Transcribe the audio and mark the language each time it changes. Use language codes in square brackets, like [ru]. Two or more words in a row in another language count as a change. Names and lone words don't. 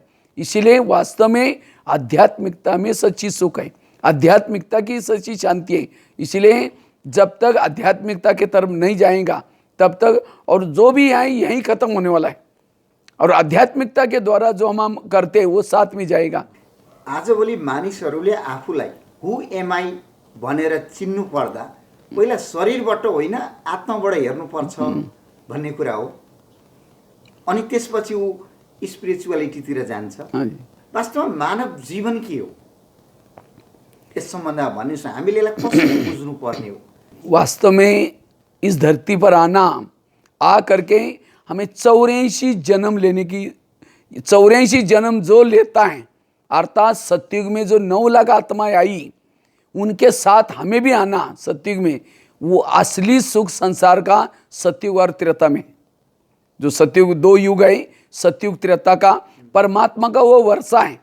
[hi] इसीलिए वास्तव में आध्यात्मिकता में सच्ची सुख है, आध्यात्मिकता की सच्ची शांति है। इसीलिए जब तक आध्यात्मिकता के तरफ नहीं जाएगा तब तक, और जो भी है यहीं खत्म होने वाला है, और आध्यात्मिकता के द्वारा जो हम करते हैं वो साथ में जाएगा। [ne] आजभोलि मानिसहरूले आफूलाई [en] who am I [ne] भनेर चिन्नु पर्दा पहिला शरीरबाट होइन आत्माबाट हेर्नुपर्छ भन्ने कुरा हो, अनि त्यसपछि ऊ स्पिरिचुअलिटीतिर जान्छ। वास्तवमा मानव जीवन के हो यस सम्बन्धमा भन्नुहोस् न, हामीले यसलाई कसरी बुझ्नु पर्ने हो? [hi] वास्तव में इस धरती पर आना, आ करके हमें 84 जन्म लेने की, 84 जन्म जो लेता है, अर्थात सतयुग में जो 9 लाख आत्माएं आई उनके साथ हमें भी आना सतयुग में, वो असली सुख संसार का सतयुग और त्रेता में, जो सतयुग 2 युग है, सतयुग त्रेता का परमात्मा का वो वर्षा है।